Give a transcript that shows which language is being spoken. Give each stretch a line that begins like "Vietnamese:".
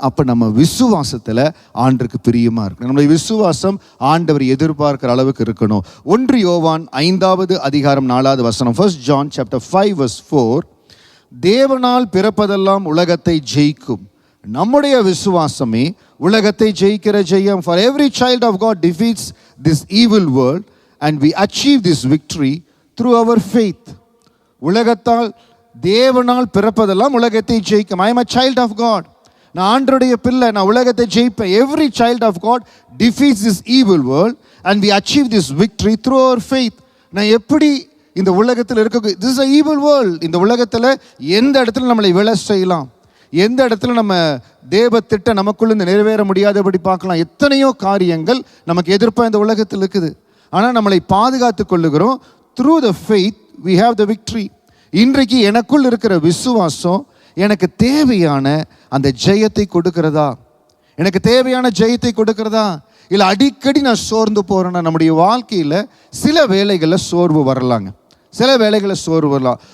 Tamil: நம்ம விசுவாசத்தில் ஆண்டருக்கு பிரியமாக இருக்கணும். நம்முடைய விசுவாசம் ஆண்டவர் எதிர்பார்க்கிற அளவுக்கு இருக்கணும். 1 யோவான் 5வது அதிகாரம் 4வது வசனம்,
English: 1 John chapter 5 verse 4,
Tamil: தேவனால் பிறப்பதெல்லாம் உலகத்தை ஜெயிக்கும், நம்முடைய விசுவாசமே உலகத்தை ஜெயிக்கிற ஜெயம்.
English: For every child of God defeats this evil world and we achieve this victory through our faith.
Tamil: உலகத்தால் தேவனால் பிறப்பதெல்லாம் உலகத்தை ஜெயிக்கும்.
English: I am a child of God,
Tamil: நான் ஆண்டவருடைய பிள்ளை, நான் உலகத்தை ஜெயிப்பேன்.
English: Every child of God defeats this evil world and we achieve this victory through our faith.
Tamil: நான் எப்படி இந்த உலகத்தில் இருக்க,
English: this is a evil world,
Tamil: இந்த உலகத்தில் எந்த இடத்துல நம்மளை விழ செய்யலாம், எந்த இடத்துல நம்ம தேவ திட்டம் நமக்குள்ள நிறைவேற முடியாதபடி பார்க்கலாம். எத்தனையோ காரியங்கள் நமக்கு எதிர்ப்பாக இந்த உலகத்தில் இருக்குது. ஆனால் நம்மளை பாதுகாத்து கொள்ளுகிறோம்.
English: through the faith we have the victory.
Tamil: இன்றைக்கு எனக்குள் இருக்கிற விசுவாசம் எனக்கு தேவையான அந்த ஜெயத்தை கொடுக்கிறதா, எனக்கு தேவையான ஜெயத்தை கொடுக்கிறதா, இல்லை அடிக்கடி நான் சோர்ந்து போகிறேன்னா? நம்முடைய வாழ்க்கையில் சில வேளைகளில் சோர்வு வரலாங்க, சில வேளைகளில் சோர்வு வரலாம்.